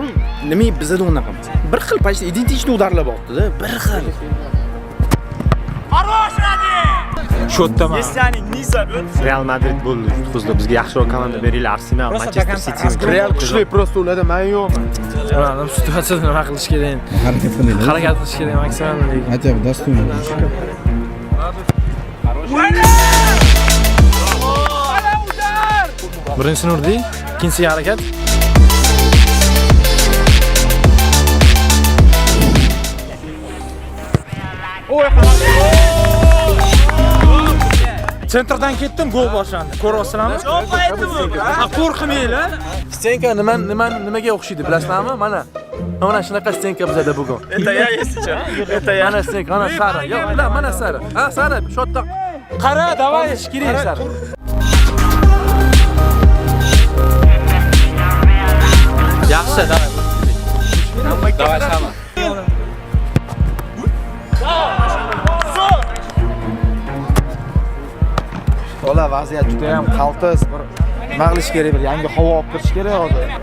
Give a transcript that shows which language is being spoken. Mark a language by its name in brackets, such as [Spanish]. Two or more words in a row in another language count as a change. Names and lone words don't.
[Uzbek] Nima bizda unaqa emas. Bir xil [Russian] почти идентичный [Uzbek] udarlar bor-da, bir xil. Sho'ttaman. Real Madrid bo'ldi. Yutqizdi. Bizga yaxshiroq komanda beringlar. Arsenal, Manchester City. Real kuchli prosta ularda men yo'qman. Mana bu situatsiyada nima qilish kerak? Harakat qilish kerak maksimum. [Russian] Хотя бы достойно. [Uzbek] Birinchisini urdik, ikkinchisiga harakat. Sentrdan ketdim, gol boshlandi. Ko'ryapsizlarmi? Qo'rqmanglar. Stenka nimaga o'xshaydi, bilasizlarmi? Mana shunaqa stenka bizada bugun. [Russian] Это я, если что. Это я. [Uzbek] Mana stenka, mana sari. Yo'q, bilan mana sari. Ha, sari, shotda. Qara, davay. Kerak sari. Yaxshi, davay. [Russian] Давай сама. [Uzbek] To'la vaziyat juda ham qaltis, bir nima qilish kerak, bir yangi havo olib kirish kerak hozir.